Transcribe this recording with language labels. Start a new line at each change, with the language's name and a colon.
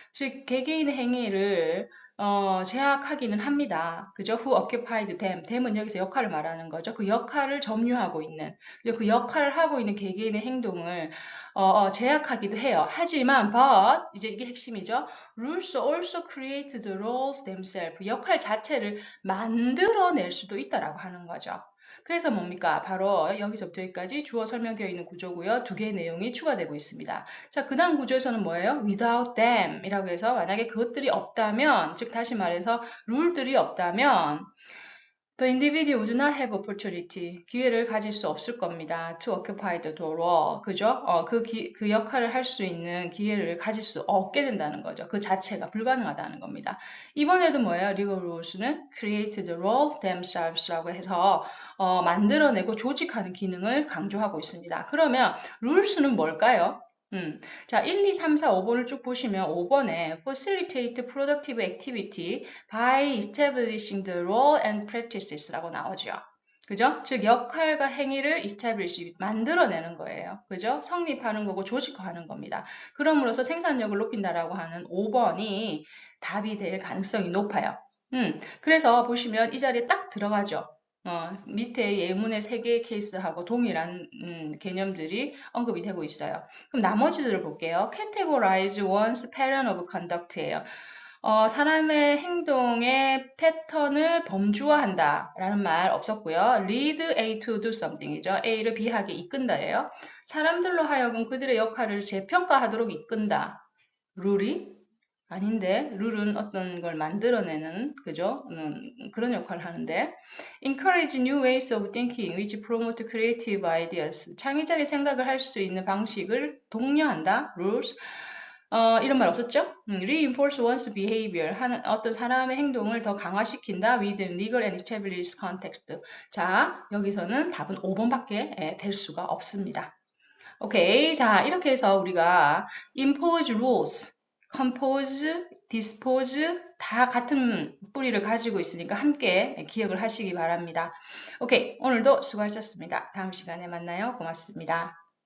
Korean: 즉 개개인의 행위를 제약하기는 합니다. 그죠?
English: Who occupied them.
Korean: them은 여기서 역할을 말하는 거죠. 그 역할을 점유하고 있는, 그 역할을 하고 있는 개개인의 행동을 제약하기도 해요. 하지만 but 이제 이게 핵심이죠.
English: rules also create the roles themselves.
Korean: 역할 자체를 만들어낼 수도 있다라고 하는 거죠. 그래서 뭡니까? 바로 여기서부터 여기까지 주어 설명되어 있는 구조고요. 두 개의 내용이 추가되고 있습니다. 자, 그 다음 구조에서는 뭐예요? without them 이라고 해서 만약에 그것들이 없다면, 즉 다시 말해서 룰들이 없다면
English: The individual would not have opportunity.
Korean: 기회를 가질 수 없을 겁니다.
English: To occupy the role.
Korean: 그죠? 그 역할을 할 수 있는 기회를 가질 수 없게 된다는 거죠. 그 자체가 불가능하다는 겁니다. 이번에도 뭐예요?
English: legal rules는 create the role themselves라고 해서
Korean: 만들어내고 조직하는 기능을 강조하고 있습니다. 그러면 rules는 뭘까요?
English: 자,
Korean: 1, 2, 3, 4, 5번을 쭉 보시면 5번에
English: facilitate productive activity by establishing the role and practices라고 나오죠.
Korean: 그죠? 즉 역할과 행위를 establish, 만들어내는 거예요. 그죠? 성립하는 거고 조직화하는 겁니다. 그럼으로써 생산력을 높인다라고 하는 5번이 답이 될 가능성이 높아요. 그래서 보시면 이 자리에 딱 들어가죠. 밑에 예문의 3개의 케이스하고 동일한 개념들이 언급이 되고 있어요. 그럼 나머지들을 볼게요.
English: categorize one's pattern of conduct예요.
Korean: 사람의 행동의 패턴을 범주화한다 라는 말 없었고요.
English: lead A to do something이죠.
Korean: A를 B하게 이끈다예요. 사람들로 하여금 그들의 역할을 재평가하도록 이끈다. 룰이 아닌데 룰은 어떤 걸 만들어내는 그죠? 그런 역할을 하는데
English: encourage new ways of thinking which promote creative ideas.
Korean: 창의적인 생각을 할 수 있는 방식을 독려한다.
English: rules.
Korean: 이런 말 없었죠?
English: reinforce one's behavior.
Korean: 어떤 사람의 행동을 더 강화시킨다.
English: within legal and established context.
Korean: 자, 여기서는 답은 5번밖에 될 수가 없습니다. 오케이. 자, 이렇게 해서 우리가 impose rules, compose, dispose 다 같은 뿌리를 가지고 있으니까 함께 기억을 하시기 바랍니다. 오케이. 오늘도 수고하셨습니다. 다음 시간에 만나요. 고맙습니다.